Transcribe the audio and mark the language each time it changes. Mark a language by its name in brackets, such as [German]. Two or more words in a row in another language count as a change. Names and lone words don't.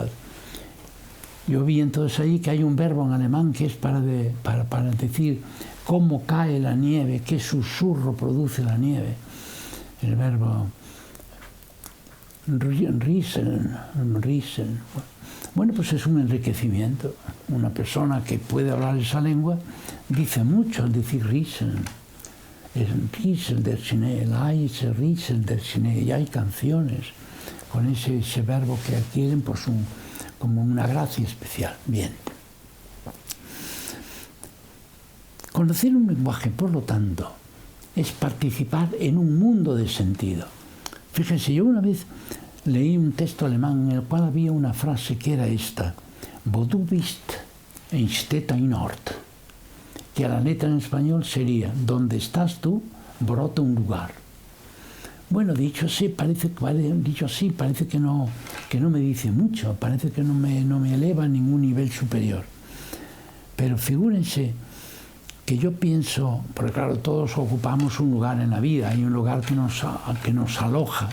[Spanish] Yo vi entonces ahí que hay un verbo en alemán que es para decir cómo cae la nieve, qué susurro produce la nieve. El verbo rieseln. Bueno, pues es un enriquecimiento. Una persona que puede hablar esa lengua dice mucho al decir rieseln. [German] Es riesel der Schnee, leise riesel der Schnee. [Spanish] Y hay canciones con ese verbo que adquieren pues como una gracia especial. Bien. Conocer un lenguaje, por lo tanto, es participar en un mundo de sentido. Fíjense, yo una vez leí un texto alemán en el cual había una frase que era esta: [German] Wo du bist, entsteht ein Ort. [Spanish] Que a la letra en español sería: donde estás tú, brota un lugar. Bueno, dicho así, parece que no me dice mucho, parece que no me eleva a ningún nivel superior. Pero figúrense que yo pienso, porque claro, todos ocupamos un lugar en la vida, hay un lugar que nos aloja.